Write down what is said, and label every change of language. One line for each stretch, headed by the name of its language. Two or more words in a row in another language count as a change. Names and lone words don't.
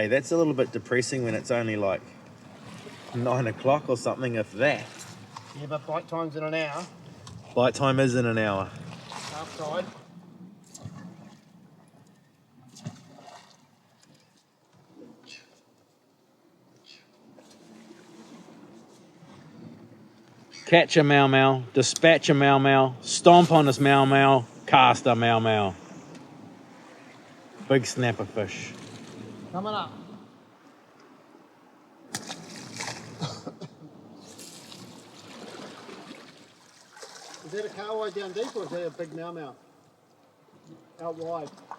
English: That's a little bit depressing when it's only like 9 o'clock or something, if that. Yeah, but bite time's in an hour. Bite time is in an hour. Outside. Catch a mau mau, dispatch a mau mau, stomp on this mau mau, cast a mau mau. Big snapper fish. Coming up. Is that a Kahawai down deep or is that a big mau mau? Out wide.